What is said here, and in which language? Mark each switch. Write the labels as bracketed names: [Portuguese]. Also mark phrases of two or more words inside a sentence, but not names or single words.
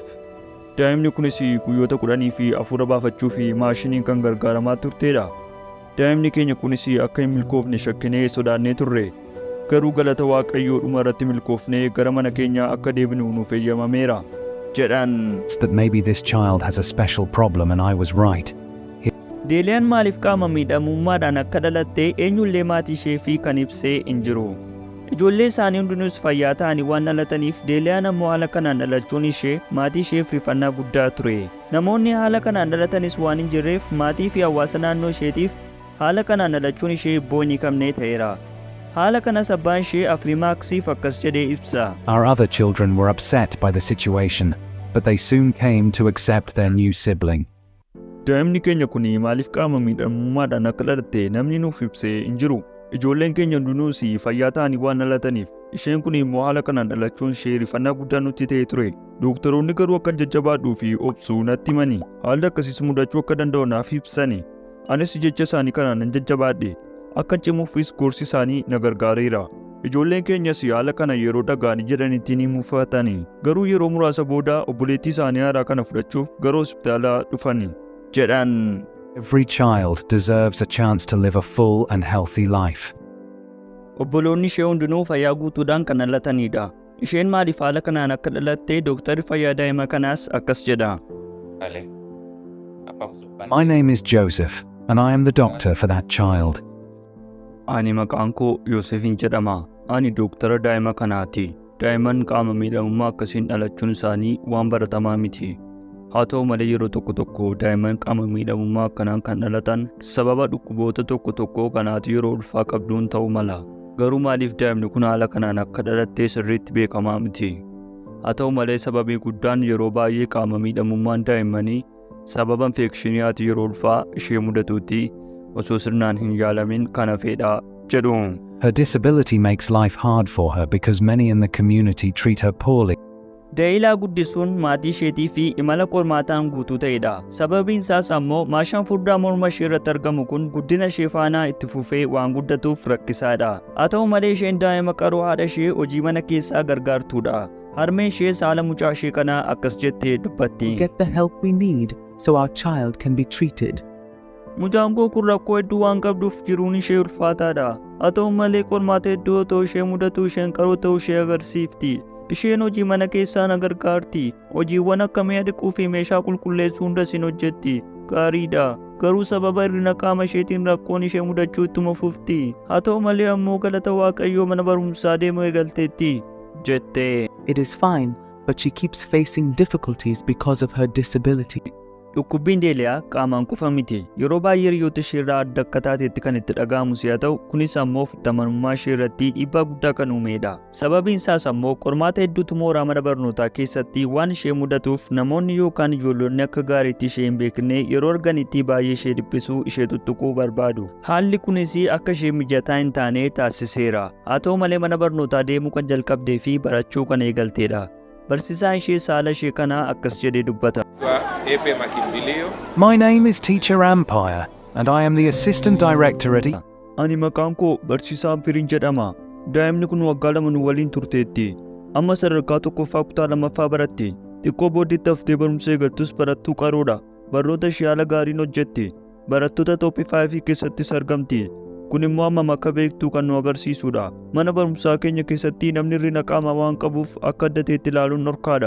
[Oromo] Daa'imni kunis guyyoota 10 fi hafuura baafachuu fi maashiniin kan gargaaramaa turteedha. Daa'imni keenya kunis akka hin milkoofne shakkinee sodaannee turre. Garuu galata Waaqayyoo dhuma irratti milkoofnee gara mana keenya akka deebinu nuuf eeyyamameera jedhan. [English] That maybe this child has a special problem and I was right. [Oromo] Deeliyaan maaliif qaama miidhamummaadhaan akka dhalatte eenyullee maatii ishee fi kan ibsee hin jiru. Ijoollee isaanii hundinuus fayyaa ta'anii waan dhalataniif deeliyaan ammoo haala kanaan dhalachuun ishee maatii isheef rifannaa guddaa ture. Namoonni haala kanaan dhalatanis waan hin jirreef maatii fi hawaasa naannoo isheetiif haala kanaan dhalachuun ishee boonyi qabnee ta'eera. Haala kanas abbaan ishee Afrimaaksiif akkas jedhee ibsa. [English] Our other children were upset by the situation, but they soon came to accept their new sibling. [Oromo] Daa'imni keenya kun maaliif qaama miidhamummaadhaan akka dhalatte namni nuuf ibsee hin jiru. Ijoolleen keenya hundinuus fayyaa ta'anii waan dhalataniif isheen kun immoo haala kanaan dhalachuun ishee rifannaa guddaa nutti ta'ee ture. Dooktaroonni garuu akka jajjabaadhuu fi obsuu natti himani. Haalli akkasiis mudachuu akka danda'u naaf ibsani. Anis jecha isaanii kanaan nan jajjabaadhe. Akka cimuufis gorsi isaanii na gargaareera. Ijoolleen keenyas haala kana yeroo dhaga'anii jedhanitti ni mufatani. Garuu yeroo muraasa booda obboleettii isaanii haaraa kana fudhachuuf gara hospitaalaa dhufani jedhan. [English] Every child deserves a chance to live a full and healthy life. [Oromo] Obboloonni ishee hundinuu fayyaa guutuudhaan kan dhalatanidha. Isheen maaliif haala kanaan akka dhalatte dooktarri fayyaa daa'ima kanaas akkas jedha. [English] My name is Joseph and I am the doctor for that child. [Oromo] Ani maqaan koo Yoosefin jedhama. Ani dooktara daa'ima kanaati. Daa'imman qaama miidhamummaa akkasiin dhalachuun isaanii waan baratamaa miti. Haa ta'u malee yeroo tokko tokko daa'imman qaama miidhamummaa akkanaan kan dhalatan sababa dhukkuboota tokko tokkoo kanaatu yeroo ulfaa qabduun ta'uu mala. Garuu maaliif daa'imni kun haala kanaan akka dhalatte sirriitti beekamaa miti. Haa ta'u malee sababii guddaan yeroo baay'ee qaama miidhamummaan daa'immanii sababa infeekshiniyaati yeroo ulfaa ishee mudatuutti osoo sirnaan hin yaalamin kan hafedha jedhu. [English] Her disability makes life hard for her because many in the community treat her poorly. [Oromo] Deellaa guddisuun maatii isheetii fi imala qormaataan guutuu ta'edha. Sababiin isaas ammoo maashaan furdaa morma ishee irratti argamu kun guddina ishee faana itti fufee waan guddatuuf rakkisaadha. Haa ta'u malee isheen daa'ima qaroo haadha ishee hojii mana keessaa gargaartudha. Harmeen ishee haala mucaa ishee kanaa akkas jettee dubbatti. [English] Get the help we need so our child can be treated. [Oromo] Mucaan koo kun rakkoo hedduu waan qabduuf jiruun ishee ulfaataadha. Haa ta'u malee qormaata hedduu otoo ishee mudatu isheen qaroo ta'uu ishee agarsiifti. Isheen hojii mana keessaa na gargaarti. Hojiiwwan akka mi'a dhiquu fi meeshaa qulqulleessuu hunda isin hojjetti. Gaariidha. Garuu sababa hir'ina qaama isheetiin rakkoon ishee mudachuu ittuma fufti. Haa ta'u malee ammoo galata Waaqayyoo mana barumsaa deemuu eegalteetti jette. [English] It is fine, but she keeps facing difficulties because of her disability. [Oromo] Dhukkubbiin deeliyaa qaamaan qofa miti. Yeroo baay'ee hiriyoota ishee irraa adda akka taatetti kan itti dhaga'amu si'a ta'u kunis ammoo fudhatamummaa ishee irratti dhiibbaa guddaa kan uumedha. Sababiin isaas ammoo qormaata hedduutu mooraa mana barnootaa keessatti waan ishee mudatuuf namoonni yookaan ijoollonni akka gaariitti ishee hin beekne yeroo arganitti baay'ee ishee dhiphisuu ishee tuttuquu barbaadu. Haalli kunis akka ishee mijataa hin taane taasiseera. Haa ta'u malee mana barnootaa deemuu kan jalqabdee fi barachuu kan eegalteedha. Barsiisaan ishee saala ishee kanaa akkas jedhee dubbata. [English] My name is Teacher Empire, and I am the Assistant Director at [Oromo] Ani maqaan koo barsiisaa Ampiriin jedhama. Daa'imni kun waggaa lama nu waliin turteetti. Amma sadarkaa tokkoffaa kutaa lammaffaa baratti. Xiqqoo booddeetti haftee barumsa eegaltus barattuu qaroodha. Barnoota ishee haala gaariin hojjetti. Barattoota tooppii 5 keessattis argamti. Kun immoo hammam akka beektu kan nu agarsiisudha. Mana barumsaa keenya keessatti namni hir'ina qaamaa waan qabuuf akka adda ta'etti ilaaluun dhorkaadha.